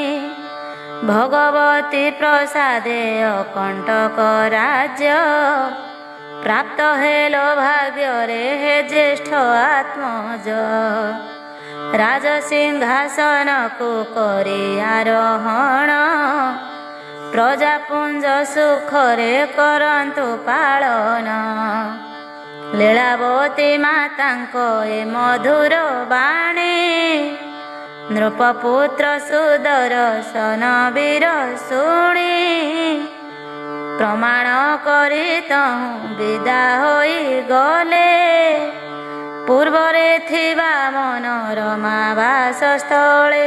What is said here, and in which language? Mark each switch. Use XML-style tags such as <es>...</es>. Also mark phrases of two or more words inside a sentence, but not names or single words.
<or>ଭଗବତୀ ପ୍ରସାଦେ ଅକଣ୍ଟକ ରାଜ୍ୟ, ପ୍ରାପ୍ତ ହେଲୋ ଭାଗ୍ୟ ରେ ହେ ଜ୍ୟେଷ୍ଠ ଆତ୍ମଜ। ରାଜ ସିଂହାସନ କୁ କରି ଆରୋହଣ, ପ୍ରଜାପୁଞ୍ଜ ସୁଖରେ କରନ୍ତୁ ପାଳନ। ଲୀଳାବତୀ ମାତାଙ୍କ ଏ ମଧୁର ବାଣୀ, ନୃପପୁତ୍ର ସୁଦର୍ଶନ ବୀର ଶୁଣି, ପ୍ରମାଣ କରି ତହୁଁ ବିଦା ହୋଇ ଗଲେ, ପୂର୍ବରେ ଥିବା ମନୋରମା ବାସସ୍ଥଳେ।</or>